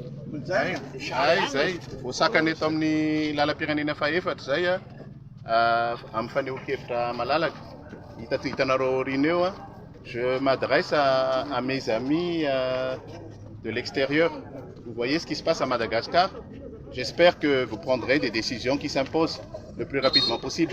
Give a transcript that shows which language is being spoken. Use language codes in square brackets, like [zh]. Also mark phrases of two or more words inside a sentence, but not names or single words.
[mg] Ay zay voasakana eto amin'ny lalam-pirenena faefatra zay amin'ny faneho-kevitra malalaka hitanareo rino eo [fr] je m'adresse à mes amis de l'extérieur. Vous voyez ce qui se passe à Madagascar. J'espère que vous prendrez des décisions qui s'imposent le plus rapidement possible.